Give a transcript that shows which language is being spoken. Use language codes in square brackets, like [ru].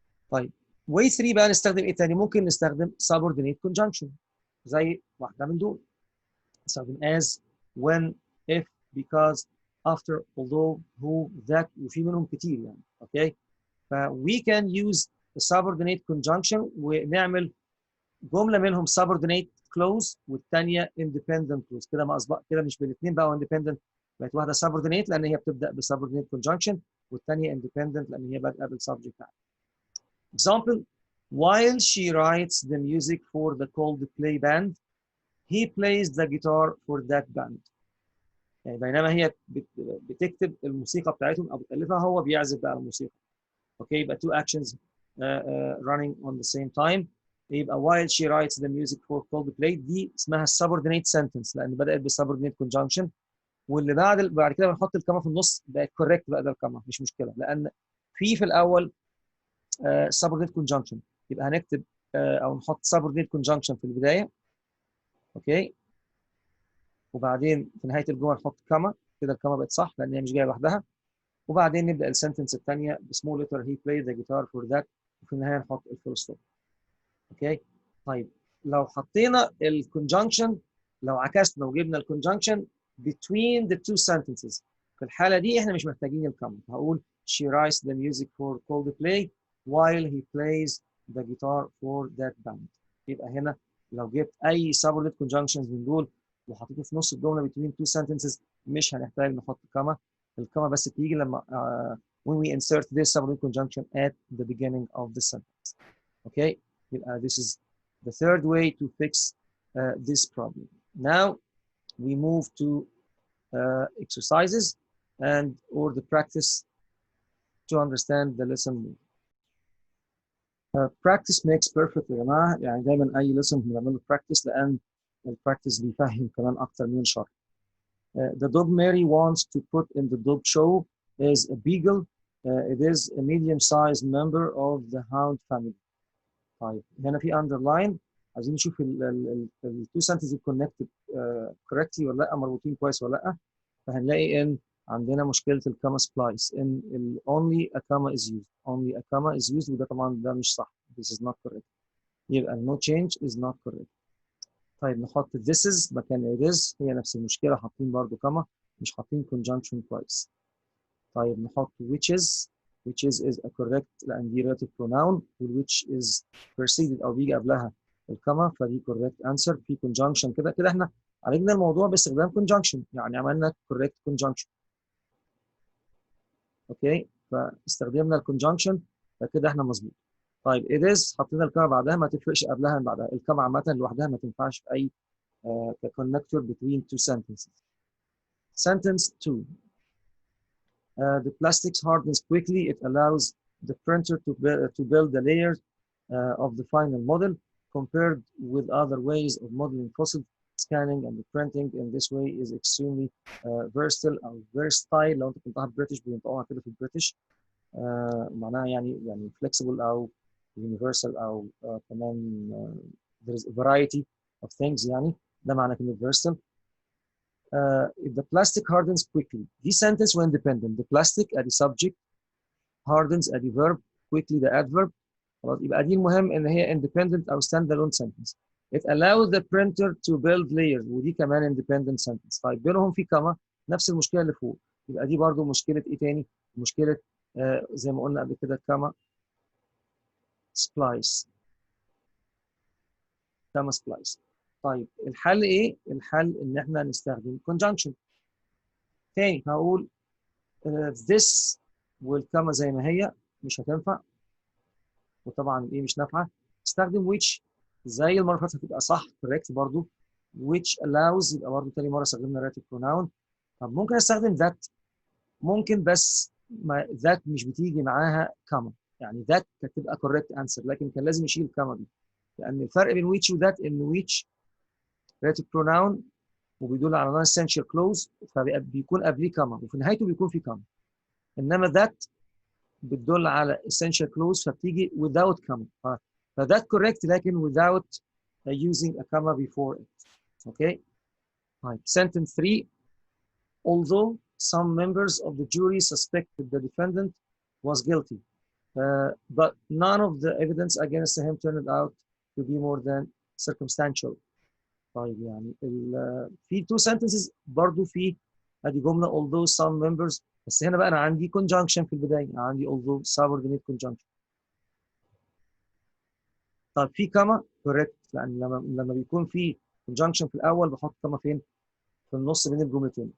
[ar] طيب way 3 بقى نستخدم ايه تاني؟ ممكن نستخدم subordinate conjunction زي واحده من دول. نستخدم as, when, if, because, after, although, who, that، وفي منهم كتير يعني. اوكي. [en] ف we can use the subordinate conjunction [ar] ونعمل جمله منهم [en] subordinate clause والثانيه independent clause. [ar] كده ما اصبح كده مش بالاثنين بقى independent، بقت واحده subordinate لان هي بتبدا بsubordinate conjunction والثانيه independent لان هي بادئه بالسبجكت. [en] Example: while she writes the music for the Coldplay band, he plays the guitar for that band. [ar] يعني بينما هي بتكتب الموسيقى بتاعتهم او بتالفها، هو بيعزف بقى الموسيقى. اوكي. [en] يبقى two actions running on the same time. [ar] يبقى [en] while she writes the music for Coldplay [ar] دي اسمها subordinate sentence لان بدات بsubordinate conjunction، واللي بعد كده بنحط الكما في النص بقت correct بقى ده الكما مش مشكله، لان في الاول subordinate conjunction، يبقى هنكتب او نحط subordinate conjunction في البدايه. اوكي. وبعدين في نهايه الجمله نحط كما، كده الكما بقت صح لان هي مش جايه لوحدها. وبعدين نبدا السنتنس الثانيه بسمول لتر [en] he played the guitar for that، [ar] وفي النهايه نحط الفول ستوب. اوكي. طيب لو حطينا الكونجنكشن، لو عكسنا وجبنا الكونجنكشن [en] between the two sentences، [ar] في الحاله دي احنا مش محتاجين الكما. [en] هقول she writes the music for Coldplay while he plays the guitar for that band. [ar] يبقى هنا لو جبت اي subordinate conjunctions من دول وحطيته في نص الجمله [en] between two sentences [ar] مش هنحتاج نحط كما. الكما بس تيجي لما [en] when we insert this subordinate conjunction at the beginning of the sentence. Okay. This is the third way to fix this problem. Now we move to exercises and or the practice to understand the lesson more. Practice makes perfect [ar] يا جماعه، يعني دايما اي lesson بنعمله practice لان البراكتس بيفهم كمان اكتر من شرح. [en] The dog Mary wants to put in the dog show is a beagle. It is a medium-sized member of the hound family. [ar] طيب هنا في underline، عايزين نشوف التو sentences connected correctly ولا لا، مربوطين كويس ولا لا. فهنلاقي ان عندنا مشكله الكاما سبلايس، ان [en] only a comma is used. only a comma is used، [ar] وده طبعا ده مش صح. [en] This is not correct. يبقى no change is not correct. [ar] طيب نحط this is مكان it is، هي نفس المشكله، حاطين برضو كما مش حاطين conjunction كويس. [en] طيب نحط which is a correct لان دي relative pronoun، which is preceded [ar] او بيجي قبلها الكما، فدي [en] correct answer. [ar] في conjunction كده احنا عالجنا الموضوع باستخدام conjunction، يعني عملنا correct conjunction. اوكي. فاستخدمنا الconjunction فكده احنا مظبوط. طيب it is حطينا الكما بعدها، ما تفرقش قبلها من بعدها. الكما عامه لوحدها ما تنفعش في اي connector [en] between two sentences. Sentence 2. The plastics hardens quickly. It allows the printer to build the layers of the final model compared with other ways of modeling fossil scanning and the printing in this way is extremely versatile أو versatile. [ar] لو أنت كنتها بريتش بينطقوها كده في البريتش، معناها يعني flexible أو universal أو كمان [en] there is a variety of things، [ar] يعني ده معنى كلمة versatile. [en] If the plastic hardens quickly. This sentence were independent. The plastic ادي subject، hardens ادي verb، quickly the adverb. [ar] خلاص يبقى دي المهم ان هي independent او [en] stand alone sentence. It allows the printer to build layers، [ar] ودي كمان [en] independent sentence. [ar] طيب بينهم في كما، نفس المشكله اللي فوق. يبقى دي برضو مشكله ايه تاني؟ مشكله زي ما قلنا قبل كده كما splice. كما splice. طيب الحل ايه؟ الحل ان احنا نستخدم conjunction. تاني هقول this والكما زي ما هي مش هتنفع، وطبعا ايه مش نافعه. استخدم which زي المره اللي فاتت هتبقى صح correct برضو. which allows يبقى برضو تاني مره استخدمنا relative pronoun. طب ممكن استخدم that، ممكن بس ما that مش بتيجي معاها كاما، يعني that كانت تبقى correct answer لكن كان لازم يشيل كاما دي، لان الفرق بين which و that ان which relative pronoun وبيدل على non essential clause فبيكون قبليه كاما وفي نهايته بيكون في كاما، انما that بتدل على essential clause فبتيجي without comma فده correct لكن [en] without using a comma before it. Okay. Right. Sentence 3. Although some members of the jury suspected the defendant was guilty, but none of the evidence against him turned out to be more than circumstantial. [ar] طيب يعني في two sentences برضو في ادي جمله [en] although some members، [ar] بس هنا بقى انا عندي conjunction في البدايه، عندي although subordinate conjunction. طب في كما correct لان لما بيكون في conjunction في الاول بحط كما فين؟ في النص بين الجملتين.